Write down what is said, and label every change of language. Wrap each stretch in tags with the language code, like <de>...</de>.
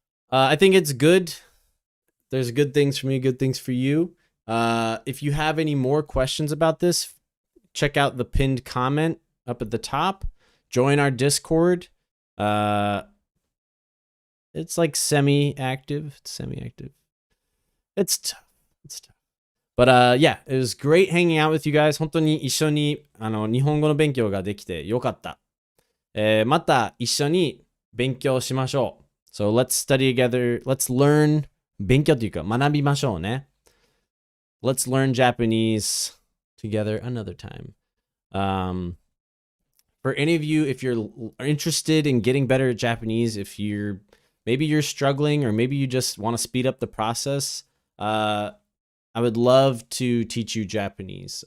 <en>I think it's good. There's good things for me, good things for you. If you have any more questions about this, check out the pinned comment up at the top. Join our Discord. It's like semi-active. It's tough. But yeah, it was great hanging out with you guys.</en> <ja>本当に一緒に日本語の勉強ができてよかった。また一緒に勉強しましょう。</ja> <en>So let's study together. Let's learn.</en> <ja>勉強というか学びましょうね。</ja> <en>Let's learn Japanese together another time. For any of you, if you're interested in getting better at Japanese, if maybe you're struggling or maybe you just want to speed up the process, I would love to teach you Japanese.</en>